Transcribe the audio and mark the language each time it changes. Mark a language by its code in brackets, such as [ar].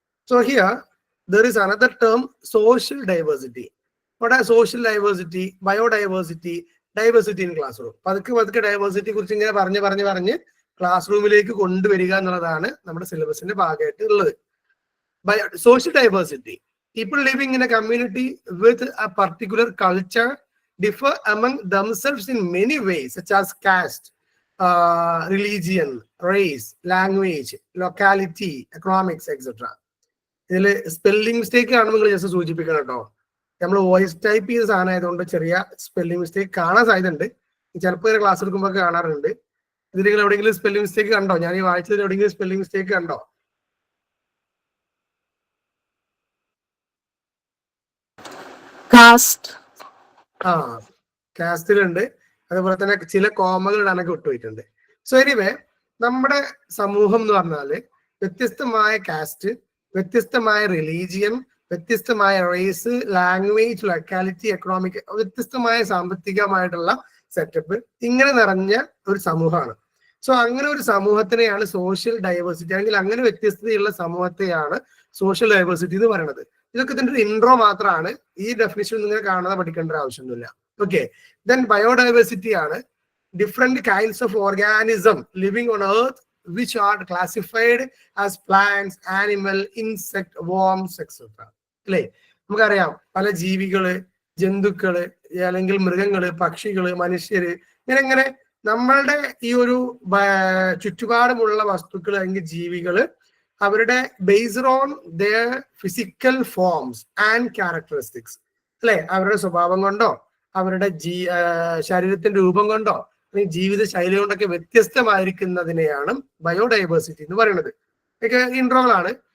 [en] So here there is another term, social diversity. ഇവിടെ social diversity, biodiversity, diversity in classroom. [ml] പതുക്കെ ഡൈവേഴ്സിറ്റിയെ കുറിച്ച് ഇങ്ങനെ പറഞ്ഞ് ക്ലാസ് റൂമിലേക്ക് കൊണ്ടുവരിക എന്നുള്ളതാണ് നമ്മുടെ സിലബസിന്റെ ഭാഗമായിട്ട് ഉള്ളത്. [en] Social diversity, people living in a community with a particular culture differ among themselves in many ways, such as caste, religion, race, language, locality, economics, etc. [ml] ഇതിൽ സ്പെല്ലിംഗ് മിസ്റ്റേക്ക് ആണെന്ന് നിങ്ങൾ ജസ്റ്റ് സൂചിപ്പിക്കണം കേട്ടോ. നമ്മൾ വോയിസ് ടൈപ്പ് ചെയ്ത സാധനം ആയതുകൊണ്ട് ചെറിയ spelling mistake കാണാൻ സാധ്യതയുണ്ട്. ചിലപ്പോൾ ക്ലാസ് എടുക്കുമ്പോൾ കാണാറുണ്ട്. ഇതിൽ നിങ്ങൾ എവിടെയെങ്കിലും സ്പെല്ലിംഗ് മിസ്റ്റേക്ക് കണ്ടോ? ഞാൻ ഈ വായിച്ചതിൽ എവിടെയെങ്കിലും സ്പെല്ലിംഗ് മിസ്റ്റേക്ക് കണ്ടോ? കാസ്റ്റിലുണ്ട്. അതുപോലെ തന്നെ ചില കോമകൾ ഇടാനൊക്കെ വിട്ടുപോയിട്ടുണ്ട്. സോ എനിവേ, നമ്മുടെ സമൂഹം എന്ന് പറഞ്ഞാല് വ്യത്യസ്തമായ കാസ്റ്റ്, വ്യത്യസ്തമായ റിലീജിയൻ, വ്യത്യസ്തമായ റേസ്, ലാംഗ്വേജ്, ലൊക്കാലിറ്റി, എക്കണോമിക്, വ്യത്യസ്തമായ സാമ്പത്തികമായിട്ടുള്ള സെറ്റപ്പ്, ഇങ്ങനെ നിറഞ്ഞ ഒരു സമൂഹമാണ്. സോ അങ്ങനെ ഒരു സമൂഹത്തിനെയാണ് സോഷ്യൽ ഡൈവേഴ്സിറ്റി, അല്ലെങ്കിൽ അങ്ങനെ വ്യത്യസ്തതയുള്ള സമൂഹത്തെയാണ് സോഷ്യൽ ഡൈവേഴ്സിറ്റി എന്ന് പറയുന്നത്. ഇതൊക്കെ ഇതിന്റെ ഒരു ഇൻട്രോ മാത്രമാണ്. ഈ ഡെഫിനിഷൻ നിങ്ങൾ കാണാതെ പഠിക്കേണ്ട ആവശ്യമൊന്നുമില്ല. [en] Okay, then biodiversity ആണ് different kinds of organism living on earth which are classified as plants, animal, insect, worms, etc. [ml] അല്ലേ? നമുക്കറിയാം പല ജീവികള്, ജന്തുക്കള്, അല്ലെങ്കിൽ മൃഗങ്ങള്, പക്ഷികള്, മനുഷ്യര്, ഇങ്ങനെ നമ്മളുടെ ഈ ഒരു ചുറ്റുപാടുമുള്ള വസ്തുക്കൾ അല്ലെങ്കിൽ ജീവികള് അവരുടെ [en] based on their physical forms and characteristics [ml] അല്ലെ, അവരുടെ സ്വഭാവം കൊണ്ടോ അവരുടെ ശരീരത്തിന്റെ രൂപം കൊണ്ടോ ജീവിത ശൈലി കൊണ്ടൊക്കെ വ്യത്യസ്തമായിരിക്കുന്നതിനെയാണ് ബയോഡൈവേഴ്സിറ്റി എന്ന് പറയുന്നത്. ഒക്കെ ഇൻട്രോകളാണ്.